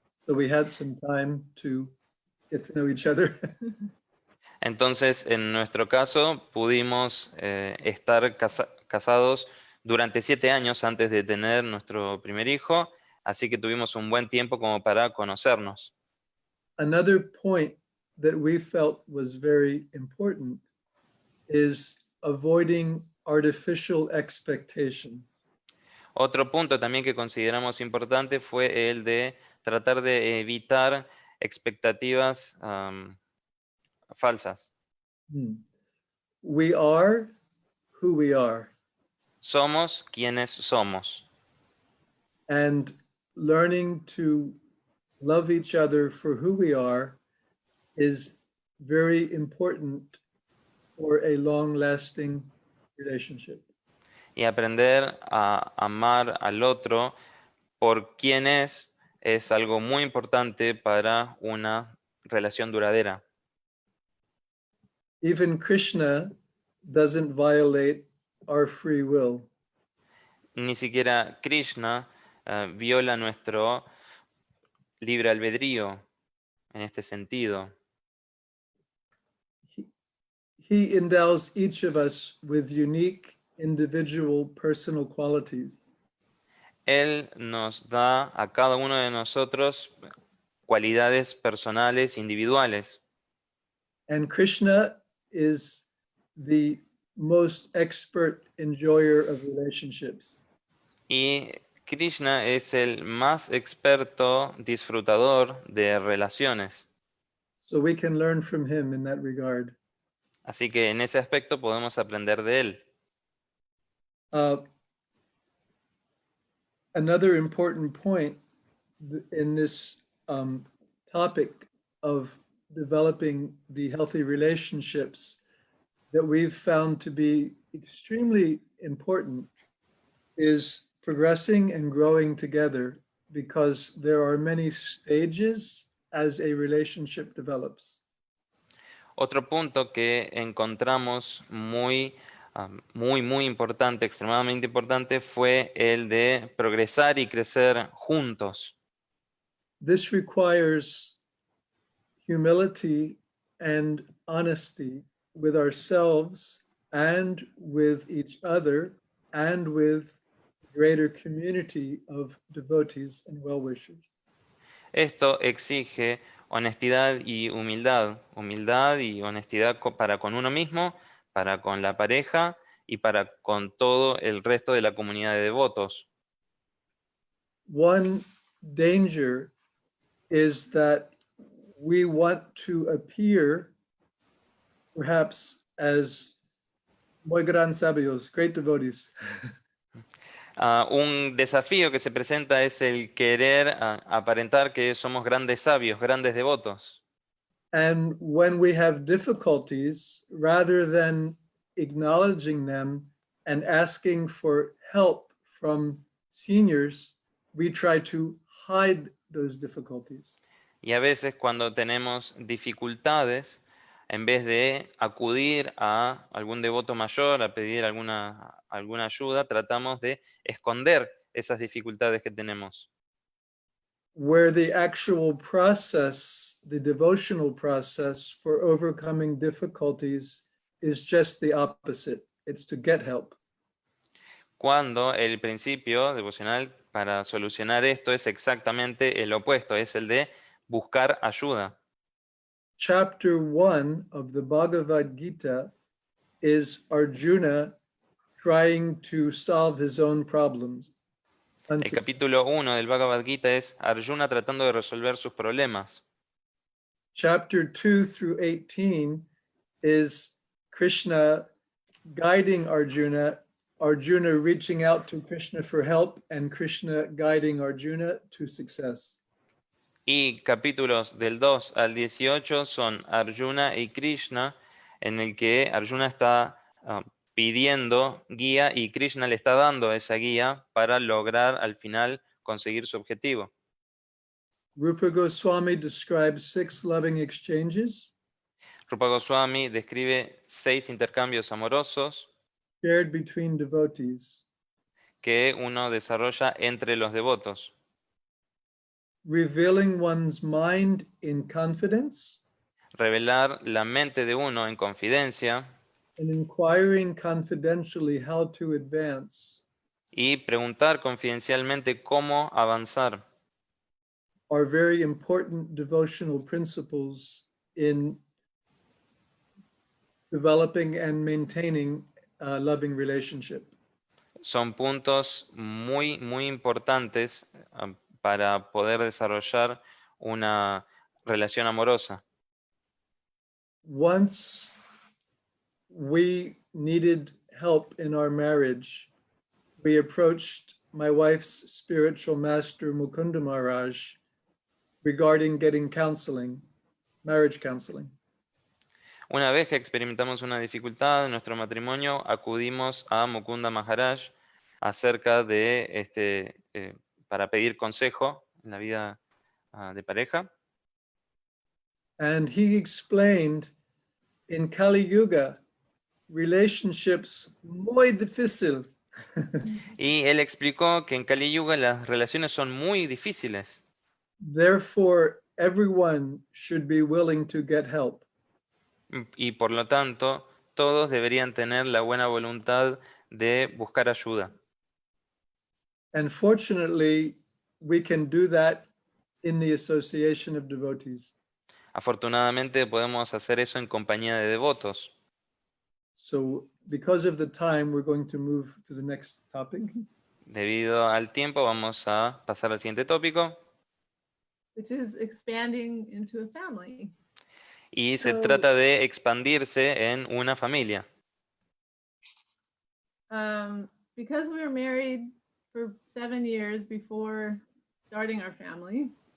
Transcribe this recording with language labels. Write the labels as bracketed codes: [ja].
[en] So we had some time to get to know each other. [es] Entonces, en nuestro caso, pudimos estar casados durante 7 años antes de tener nuestro primer hijo, así que tuvimos un buen tiempo como para conocernos. [en] Another point that we felt was very important is avoiding artificial expectations. [es] Otro punto también que consideramos importante fue el de tratar de evitar expectativas falsas. [en] We are who we are. [es] Somos quienes somos. [en] And learning to love each other for who we are is very important for a long-lasting relationship. [es] Y aprender a amar al otro por quien es algo muy importante para una relación duradera. [en] Even Krishna doesn't violate our free will. [es] Ni siquiera Krishna viola nuestro libre albedrío en este sentido. [en] He endows each of us with unique, individual, personal qualities. [es] Él nos da a cada uno de nosotros cualidades personales, individuales. [en] And Krishna is the most expert enjoyer of relationships. [es] Y Krishna es el más experto disfrutador de relaciones. [en] So we can learn from him in that regard. [es] Así que en ese aspecto podemos aprender de él. [en] Another important point in this topic of developing the healthy relationships that we've found to be extremely important is progressing and growing together, because there are many stages as a relationship develops. [es] Otro punto que encontramos muy importante, extremadamente importante, fue el de progresar y crecer juntos. [en] This requires humility and honesty with ourselves and with each other and with the greater community of devotees and well-wishers. [es] Esto exige honestidad y humildad, humildad y honestidad para con uno mismo, para con la pareja y para con todo el resto de la comunidad de devotos. [en] One danger is that we want to appear perhaps as [es] muy gran sabios, [en] great devotees. [es] Un desafío que se presenta es el querer aparentar que somos grandes sabios, grandes devotos. [en] And when we have difficulties, rather than acknowledging them and asking for help from seniors, we try to hide those difficulties. [es] Y a veces cuando tenemos dificultades, en vez de acudir a algún devoto mayor, a pedir alguna ayuda, tratamos de esconder esas dificultades que tenemos. [en] Where the actual process, the devotional process for overcoming difficulties is just the opposite. It's to get help. [es] Cuando el principio devocional para solucionar esto es exactamente el opuesto, es el de buscar ayuda. [en] Chapter 1 of the Bhagavad Gita is Arjuna trying to solve his own problems. [es] El capítulo 1 del Bhagavad Gita es Arjuna tratando de resolver sus problemas. [en] Chapter 2 through 18 is Krishna guiding Arjuna, Arjuna reaching out to Krishna for help, and Krishna guiding Arjuna to success. [es] Y capítulos del 2 al 18 son Arjuna y Krishna, en el que Arjuna está pidiendo guía y Krishna le está dando esa guía para lograr al final conseguir su objetivo. [en] Rupa Goswami describes 6 loving exchanges [es] Rupa Goswami describe 6 intercambios amorosos [en] shared between devotees. [es] que uno desarrolla entre los devotos. [en] Revealing one's mind in confidence [es] Revelar la mente de uno en confidencia [en] and inquiring confidentially how to advance [es] y preguntar confidencialmente cómo avanzar. [en] are very important devotional principles in developing and maintaining a loving relationship. [es] Son puntos muy, muy importantes para poder desarrollar una relación amorosa. [en] Once we needed help in our marriage, we approached my wife's spiritual master, Mukunda Maharaj, regarding getting counseling, marriage counseling. [es] Una vez que experimentamos una dificultad en nuestro matrimonio, acudimos a Mukunda Maharaj acerca de para pedir consejo en la vida de pareja. [en] And he explained in Kali Yuga, relationships [es] muy difícil. Y él explicó que en Kali Yuga las relaciones son muy difíciles. [en] Therefore, everyone should be willing to get help. [es] Y por lo tanto, todos deberían tener la buena voluntad de buscar ayuda. [en] And fortunately, we can do that in the association of devotees. [es] Afortunadamente podemos hacer eso en compañía de devotos. [en] So because of the time, we're going to move to the next topic. [es] Debido al tiempo, vamos a pasar al siguiente tópico. [en] Which is expanding into a family. [es] Y se [en] So- [es] trata de expandirse en una familia. [en] Because we were married for 7 years before starting our family,